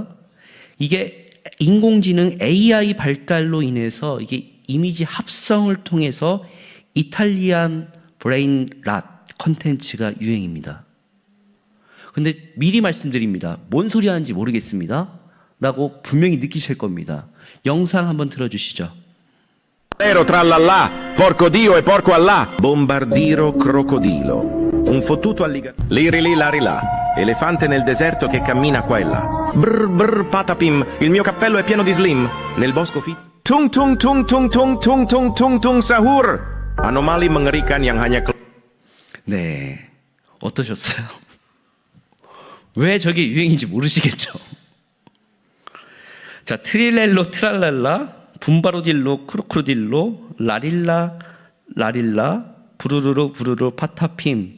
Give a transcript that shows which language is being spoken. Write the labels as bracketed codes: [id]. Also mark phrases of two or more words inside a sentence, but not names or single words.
[ko] 이게 인공지능 AI 발달로 인해서 이게 이미지 합성을 통해서 이탈리안 브레인 랏 컨텐츠가 유행입니다. 근데 미리 말씀드립니다. 뭔 소리 하는지 모르겠습니다. 라고 분명히 느끼실 겁니다. 영상 한번 들어주시죠. [it] Vero trallallà, porco Dio e porco Allah, bombardiro crocodilo, un fottuto alligatore, liri lì lari là, elefante nel deserto che cammina qua e là, brr brr patapim, il mio cappello è pieno di slim, nel bosco tung tung tung tung tung tung tung tung tung sahur, [id] anomali mengerikan yang hanya [ko] 네, 어떠셨어요? 왜 저게 유행인지 모르시겠죠? 자, 트릴렐로 트랄랄라, 분바로딜로 크로크로딜로, 라릴라 라릴라, 부르르르 부르르 파타핌.